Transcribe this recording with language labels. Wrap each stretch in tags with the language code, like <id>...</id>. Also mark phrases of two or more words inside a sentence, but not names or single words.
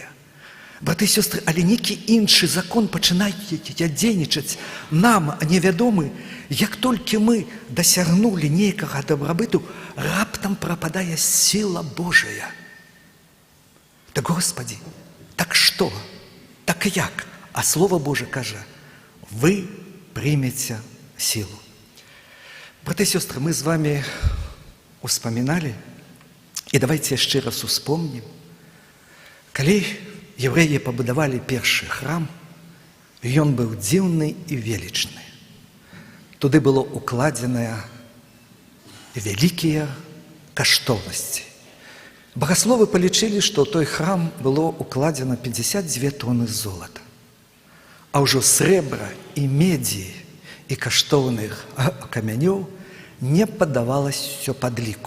<be>Браты і сёстры, але нейкі іншы закон пачынае дзейнічаць нам невядомы. Як толькі мы дасягнулі нейкага дабрабыту, раптам прападае сіла Божая.</be> <uk>Так, Господі, так што? Так як? А Слово Боже каже, ви приймете силу. Брати і сестри, ми з вами успоминали, і давайте ще раз успомним, коли євреї побудували перший храм,</uk> <be>ён быў дзіўны і велічны. Туды было укладзеныя вялікія каштоўнасці. Богословы полічылі, што ў той храм было укладзена 52 тоны золата. А ўжо срэбра і медзі і каштоўных камянёў не паддавалось все падліку.</be>